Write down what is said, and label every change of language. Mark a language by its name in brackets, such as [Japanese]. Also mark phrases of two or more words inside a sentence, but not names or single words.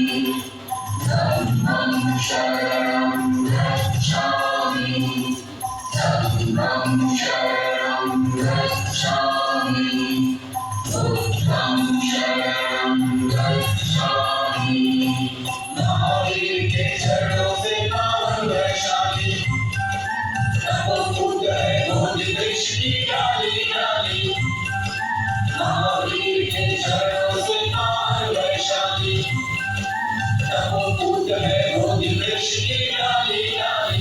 [Pali] धम्मं शरणं गच्छामि, धम्मं शरणं गच्छामि, बुद्धं शरणं गच्छामि। [Hindi] महावीर के चरणों से पावन वैशाली, नमो बुद्ध है बोधि वृक्ष की डाली डाली। महावीर के चरणों से पावन वैशाली, नमो बुद्ध है बोधि वृक्ष की डाली डाली।